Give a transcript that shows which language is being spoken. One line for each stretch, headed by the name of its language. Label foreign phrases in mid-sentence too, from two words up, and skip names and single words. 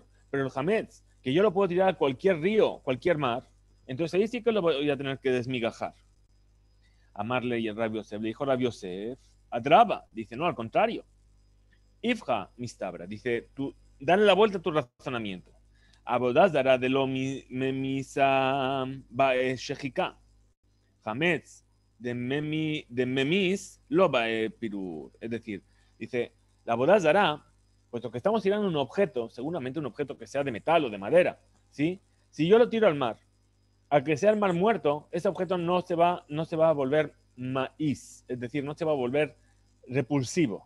Spanish: Pero el Hametz, que yo lo puedo tirar a cualquier río, cualquier mar, entonces ahí sí que lo voy a tener que desmigajar. Amarle y el Rabbi Yosef le dijo Rabbi Yosef, Adraba, dice, no, al contrario.
Aramaic: איפכא מסתברא,
Spanish: dice, tú, dale la vuelta a tu razonamiento.
Aramaic: עבודה זרה דלא ממיסה שחיקה. חמץ דממיס לא פירור.
Spanish: Es decir, dice, la boda dará, puesto que estamos tirando un objeto, seguramente un objeto que sea de metal o de madera, ¿sí? Si yo lo tiro al mar, al que sea el mar muerto, ese objeto no se va a volver maíz, es decir, no se va a volver repulsivo.